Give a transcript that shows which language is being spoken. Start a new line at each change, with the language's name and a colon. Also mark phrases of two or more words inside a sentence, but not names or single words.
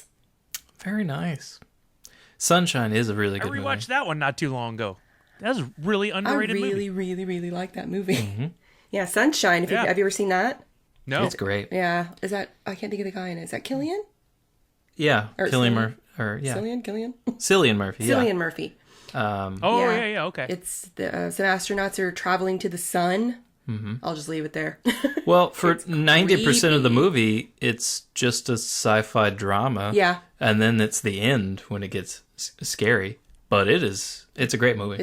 English: Very nice. Sunshine is a really I good rewatched that one not too long ago. That was a really underrated I really, movie. really, really like that movie. Yeah, Sunshine. Have you ever seen that? No. movie. It's great. Yeah. Is that... I can't think of the guy in it. Is that Killian? Yeah, Or Cillian Cillian? Murphy. Or yeah, Killian? Cillian Murphy. Yeah. Cillian Murphy. Oh, yeah, okay. It's some astronauts are traveling to the sun. I'll just leave it there. Well, for It's 90% of the creepy. movie, it's just a sci-fi drama. Yeah. And then it's the end when it gets scary. But it's a great movie.